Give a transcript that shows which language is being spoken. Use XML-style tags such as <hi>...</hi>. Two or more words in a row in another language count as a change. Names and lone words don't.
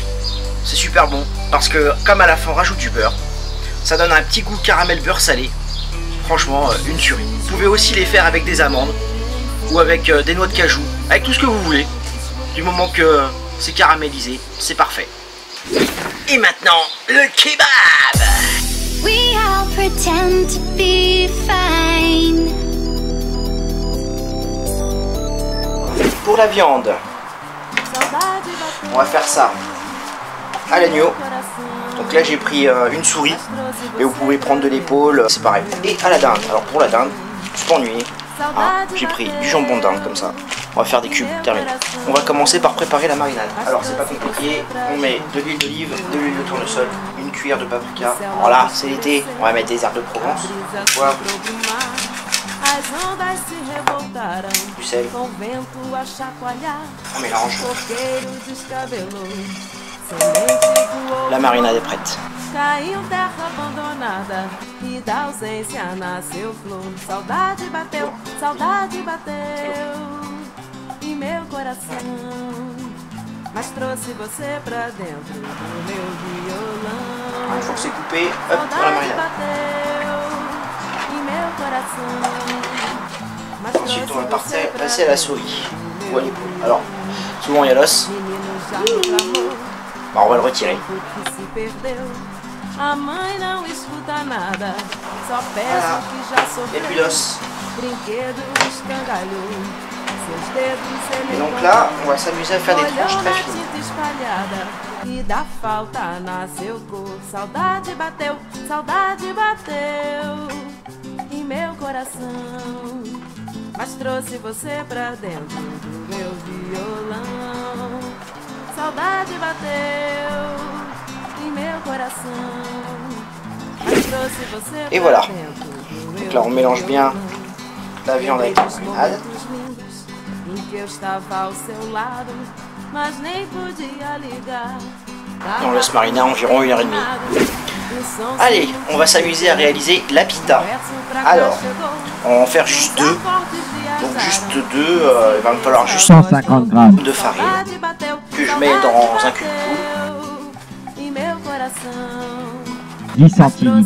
<fr>C'est super bon parce que comme à la fin on rajoute du beurre, ça donne un petit goût caramel beurre salé. Franchement, une tuerie. Vous pouvez aussi les faire avec des amandes ou avec des noix de cajou, avec tout ce que vous voulez. Du moment que c'est caramélisé, c'est parfait. Et maintenant, le kebab.</fr> <en>We all pretend to be fine.</en> <fr>Pour la viande, on va faire ça à l'agneau. Donc là j'ai pris une souris, mais vous pouvez prendre de l'épaule, c'est pareil. Et à la dinde, alors pour la dinde, je suis pas ennuyé. Hein, j'ai pris du jambon de dinde comme ça. On va faire des cubes, terminé. On va commencer par préparer la marinade. Alors c'est pas compliqué, on met de l'huile d'olive, de l'huile de tournesol, une cuillère de paprika. Voilà, c'est l'été, on va mettre des herbes de Provence, du poivre, du sel. On mélange. La marinade est prête.</fr> <pt>Caiu terra abandonada e da ausência nasceu flor. Saudade bateu, saudade bateu em meu coração. Mas trouxe você pra dentro do meu violão.</pt> <fr>Une fois que c'est coupé, hop, dans la marinade. Ensuite, on va passer à la souris ou à l'épaule. Alors, souvent il y a l'os. Bah, on va le retirer.</fr> <pt>A mãe não escuta nada, só</pt> <fr>Voilà.</fr> <pt>peço que já</pt> <fr>Et puis</fr> <pt>sofreu.</pt> <fr>l'os.</fr> <pt>Brinquedo escangalhou, seus dedos</pt> <fr>Et donc là, on va s'amuser à faire des tranches</fr> <pt>olhou</pt> <fr>très</fr> <pt>na</pt> <fr>fines.</fr> <pt>tinta espalhada e da falta nasceu cor. Saudade bateu em meu coração. Mas trouxe você pra dentro do meu violão. Saudade bateu em meu coração. Mas trouxe você</pt> <fr>Et</fr> <pt>pra</pt> <fr>voilà.</fr> <pt>dentro do meu</pt> <fr>Donc là, on mélange bien la viande avec la marinade.</fr> <pt>em que eu estava ao seu lado, mas nem podia ligar.</pt> <fr>Et on laisse mariner environ 1h30. Allez, on va s'amuser à réaliser la pita. Alors, on va en faire juste deux. Donc juste deux, il va me falloir juste 150 grammes. de farine que je mets dans un cube 10 centilitres.</fr>